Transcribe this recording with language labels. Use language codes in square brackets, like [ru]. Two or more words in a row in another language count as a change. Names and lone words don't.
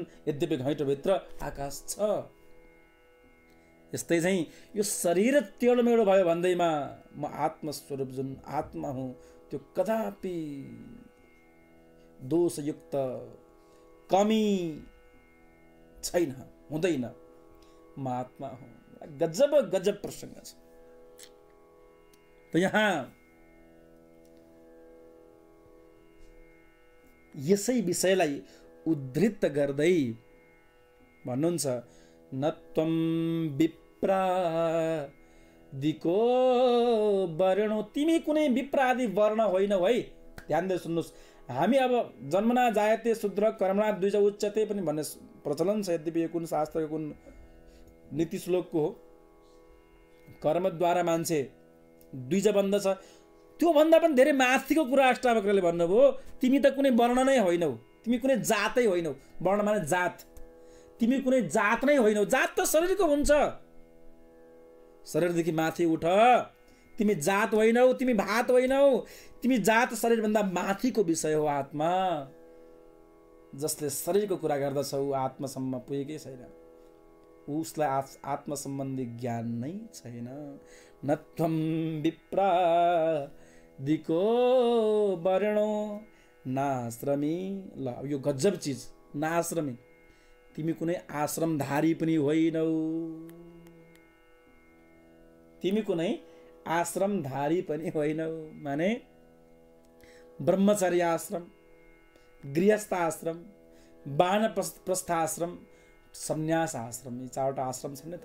[ne] यद्यपि घैँटोभित्र आकाश छ। यस्तै चाहिँ यो शरीर टेढो मेढो भयो भन्दैमा म आत्मस्वरूप जुन आत्मा हुँ त्यो कदापि दोषयुक्त, कमी छैन, हुँदैन। म आत्मा हुँ। गजब गजब प्रसङ्ग छ। त यहाँ यसै विषयलाई उद्धृत गर्दै भन्नुहुन्छ, [sa] न त्वं विप्रादिको वर्णो, [ne] तिमी कुनै विप्रादि वर्ण होइनौ है। ध्यान दिएर सुन्नुहोस्। हामी अब [sa] जन्मना जायते शूद्र कर्मणा द्विज उच्यते [ne] पनि भन्ने प्रचलन छ। यद्यपि यो कुन शास्त्रको कुन नीति श्लोकको हो। कर्मद्वारा मान्छे द्विज बन्द छ। त्योभन्दा पनि धेरै माथिको कुरा अष्टावक्रले भन्नुभयो, तिमी त कुनै वर्ण नै होइनौ, तिमी कुनै जातै होइनौ। वर्ण माने जात। तिमी कुनै जात नै होइनौ। जात त शरीरको हुन्छ। शरीरदेखि माथि उठ। तिमी जात होइनौ, तिमी भात होइनौ। तिमी जात शरीरभन्दा माथिको विषय हो आत्मा। जसले शरीरको कुरा गर्दछौ आत्मासम्म पुगेकै छैन। उसलाई आत्मा सम्बन्धी ज्ञान नै छैन। [sa] न त्वं विप्रादिको वर्णो नाश्रमी। [ne] ल यो गजब चिज, नाश्रमी। तिमी कुनै आश्रमधारी पनि होइनौ। तिमी कुनै आश्रमधारी पनि होइनौ। माने ब्रह्मचर्य आश्रम, गृहस्थ आश्रम, वानप्रस्थ आश्रम, सन्यास आश्रम, यी चारवटा आश्रम छन् नि त।